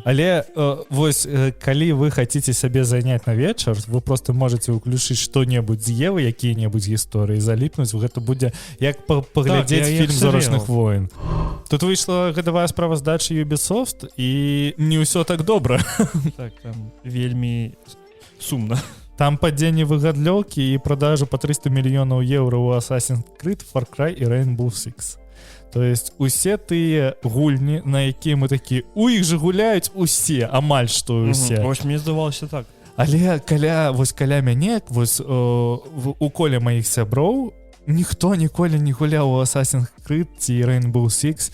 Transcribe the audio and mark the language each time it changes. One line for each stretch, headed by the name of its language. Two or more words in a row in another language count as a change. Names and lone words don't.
Belarusian: Але вось, калі вы хаціце сабе заняць на вечар, вы просто можете ўключыць што-небудзь з Евы, якія-небудзь гісторыі, заліпнуць, гэта будзе як паглядзець фільм «Зорачных войн». Тут выйшла гадавая справаздача Ubisoft, і не ўсё так добра. Так, там вельмі сумна. Там падзенне выгадлёўкі і продажу па 300 мільёнаў еўра ў Assassin's Creed, Far Cry і Rainbow Six. То есть усе тыя гульні, на якія мы такі, у іх жа гуляюць усе, амаль што усе. Вось мне здавалася так. Але каля мяне, вось у коле маіх сяброў, ніхто ніколі не гуляў у Assassin's Creed ці Rainbow Six.